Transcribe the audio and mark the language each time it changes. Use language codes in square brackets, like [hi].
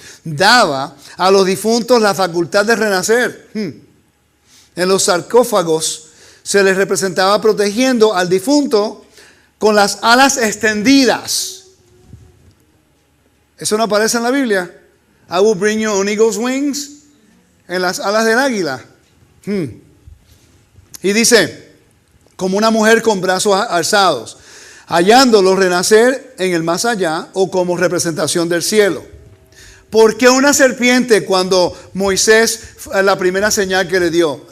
[es] Daba a los difuntos la facultad de renacer. En los sarcófagos se les representaba protegiendo al difunto con las alas extendidas. Eso no aparece en la Biblia. [en] I will bring you on eagle's wings. [es] En las alas del águila. Y dice, como una mujer con brazos alzados, hallándolo renacer en el más allá o como representación del cielo. ¿Por qué una serpiente cuando Moisés, la primera señal que le dio?